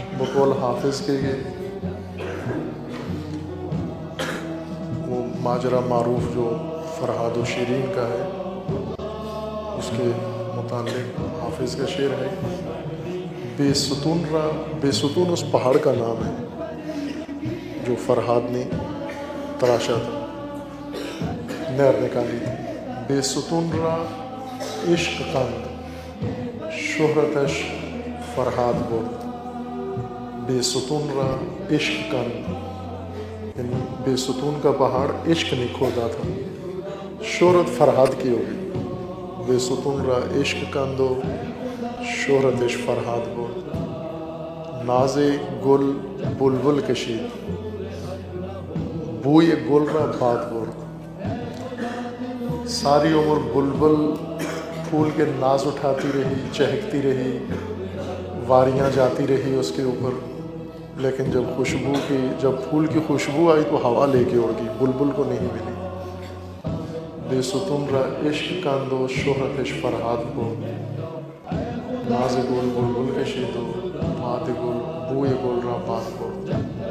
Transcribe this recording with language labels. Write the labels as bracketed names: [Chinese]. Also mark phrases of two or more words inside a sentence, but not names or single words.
[Urdu] بقول حافظ کے وہ ماجرا معروف جو فرہاد و شیرین کا ہے، اس کے متعلق حافظ کا شعر ہے: بے ستون اس پہاڑ کا نام ہے جو فرہاد نے تراشا تھا، نہر نکالی تھی. [Persian] بے ستون را عشق قند شہرتش فرہاد برد. بے ستون را عشق قند، [Urdu] یعنی بے ستون کا پہاڑ عشق نے کھودا تھا، شہرت فرہاد کی ہوگی. [Persian] بے ستون را عشق کندو شہرتش فرہاد برد. ناز گل بلبل کشید بوئے گل را باد برد. [Urdu] ساری عمر بلبل پھول کے ناز اٹھاتی رہی، چہکتی رہی، واریاں جاتی رہی اس کے اوپر، لیکن جب پھول کی خوشبو آئی تو ہوا لے کے اڑ گئی، بلبل کو نہیں ملی. [Persian] بے ستون را عشق کندو شہرتش فرہاد برد. ناز گل بلبل کشید و باد گل بوئے گل را باد برد.